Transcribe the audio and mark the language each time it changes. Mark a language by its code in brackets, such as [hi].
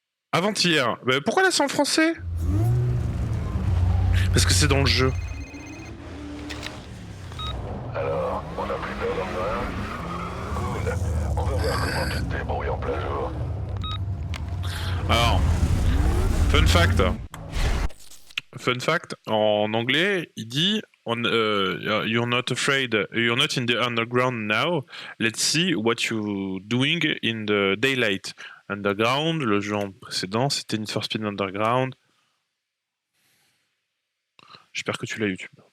[fr] Avant-hier. Bah, pourquoi là c'est en français? Parce que c'est dans le jeu. Alors, on a plus peur dans le Cool. On va voir comment tu te débrouilles en plein jour. [en] Alors, fun fact. Fun fact, [fr] en anglais, il dit [en] you're not afraid, you're not in the underground now. Let's see what you're doing in the daylight. [fr] Underground, le jeu précédent, c'était Need for Speed Underground. J'espère que tu l'as YouTube.